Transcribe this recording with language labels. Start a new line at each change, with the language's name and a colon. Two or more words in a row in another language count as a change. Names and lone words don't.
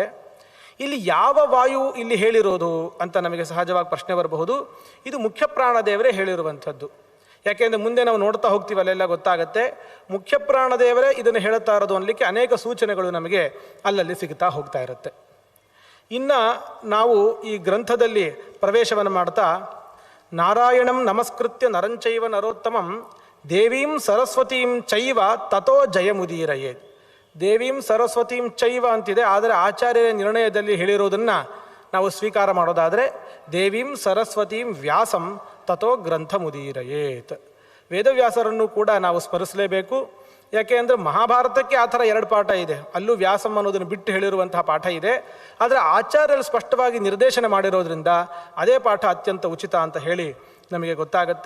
Kannada: ಇಲ್ಲಿ ಯಾವ ವಾಯು ಇಲ್ಲಿ ಹೇಳಿರೋದು ಅಂತ ನಮಗೆ ಸಹಜವಾಗಿ ಪ್ರಶ್ನೆ ಬರಬಹುದು. ಇದು ಮುಖ್ಯ ಪ್ರಾಣದೇವರೇ ಹೇಳಿರುವಂಥದ್ದು. ಯಾಕೆಂದರೆ ಮುಂದೆ ನಾವು ನೋಡ್ತಾ ಹೋಗ್ತೀವಿ, ಅಲ್ಲೆಲ್ಲ ಗೊತ್ತಾಗತ್ತೆ ಮುಖ್ಯ ಪ್ರಾಣದೇವರೇ ಇದನ್ನು ಹೇಳುತ್ತಾ ಇರೋದು ಅನ್ನಲಿಕ್ಕೆ ಅನೇಕ ಸೂಚನೆಗಳು ನಮಗೆ ಅಲ್ಲಲ್ಲಿ ಸಿಗುತ್ತಾ ಹೋಗ್ತಾ ಇರುತ್ತೆ. ಇನ್ನು ನಾವು ಈ ಗ್ರಂಥದಲ್ಲಿ ಪ್ರವೇಶವನ್ನು ಮಾಡ್ತಾ
Sanskrit: ನಾರಾಯಣಂ ನಮಸ್ಕೃತ್ಯ ನರಂಚೈವ ನರೋತ್ತಮಂ ದೇವೀಂ ಸರಸ್ವತೀಂ ಚೈವ ತಥೋ ಜಯಮುದೀರಯೇ. ದೇವೀಂ ಸರಸ್ವತೀಂ ಚೈವ
Kannada: ಅಂತಿದೆ, ಆದರೆ ಆಚಾರ್ಯರ ನಿರ್ಣಯದಲ್ಲಿ ಹೇಳಿರೋದನ್ನು ನಾವು ಸ್ವೀಕಾರ ಮಾಡೋದಾದರೆ
Sanskrit: ದೇವೀಂ ಸರಸ್ವತೀಂ ವ್ಯಾಸಂ ತಥೋ ಗ್ರಂಥ ಮುದೀರಯೇತ್.
Kannada: ವೇದವ್ಯಾಸರನ್ನು ಕೂಡ ನಾವು ಸ್ಮರಿಸಲೇಬೇಕು. ಯಾಕೆ ಅಂದರೆ ಮಹಾಭಾರತಕ್ಕೆ ಆ ಥರ 2 ಪಾಠ ಇದೆ, ಅಲ್ಲೂ ವ್ಯಾಸಂ ಅನ್ನೋದನ್ನು ಬಿಟ್ಟು ಹೇಳಿರುವಂತಹ ಪಾಠ ಇದೆ. ಆದರೆ ಆಚಾರ್ಯರು ಸ್ಪಷ್ಟವಾಗಿ ನಿರ್ದೇಶನ ಮಾಡಿರೋದ್ರಿಂದ ಅದೇ ಪಾಠ ಅತ್ಯಂತ ಉಚಿತ ಅಂತ ಹೇಳಿ ನಮಗೆ ಗೊತ್ತಾಗತ್ತೆ.